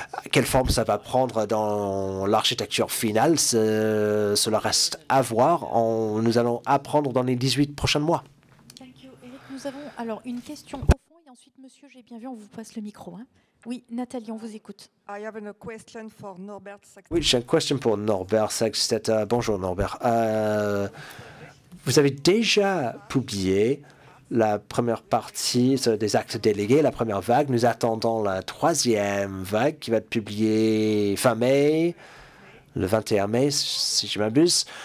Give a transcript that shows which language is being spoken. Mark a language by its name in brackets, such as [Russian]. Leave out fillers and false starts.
[French] Quelle forme ça va prendre dans l'architecture finale, cela reste à voir. Nous allons apprendre dans les 18 prochains mois. [English] Thank you, Eric. [French] Nous avons alors une question au fond et ensuite, monsieur, j'ai bien vu, on vous passe le micro. Hein. Oui, Nathalie, on vous écoute. [English] I have a question for Norbert Saxstetter. [French] Oui, j'ai une question pour Norbert Saxstetter. Bonjour Norbert. Vous avez déjà publié la première partie des actes délégués, la première vague. Nous attendons la troisième vague qui va être publiée fin mai, le 21 mai, si je m'abuse.